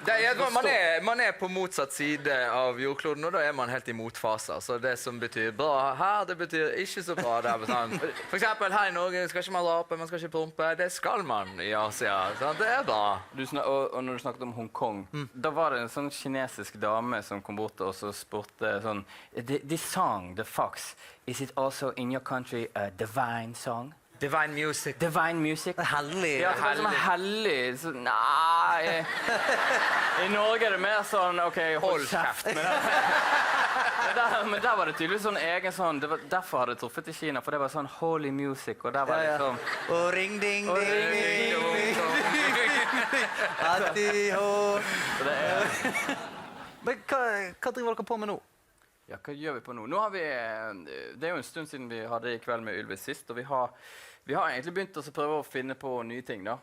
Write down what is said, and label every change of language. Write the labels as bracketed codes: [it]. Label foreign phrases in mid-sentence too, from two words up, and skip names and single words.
[no] Man på motsatt side av jordkloden, og da man helt I motfaser. Så det som betyr bra her, det betyr ikke så bra der. For eksempel her I Norge skal ikke man rape, man skal ikke pumpe. Det skal man I Asia. Sant? Det bra. Og når du snakket om Hong Kong, da var det en sånn kinesisk dame som kom bort til oss og spurte sånn, [en] This song, The Fox, is it also in your country a divine song? Divine music. Divine music. [no] Hellig. Ja, det som hellig. Så, nei. I Norge det mer sånn, ok, hold kjeft. Men der var det tydeligvis sånn egen sånn, derfor hadde jeg truffet I Kina, for det var sånn [en] holy music, [no] og der var det liksom... Og ring, ding, ding, ding, Men hva driver dere på med nå? Ja, hva gjør vi på nå? Nå har vi, det jo en stund siden vi hadde I kveld med Ylvis sist, og vi har egentlig begynt å prøve å finne på nye ting da.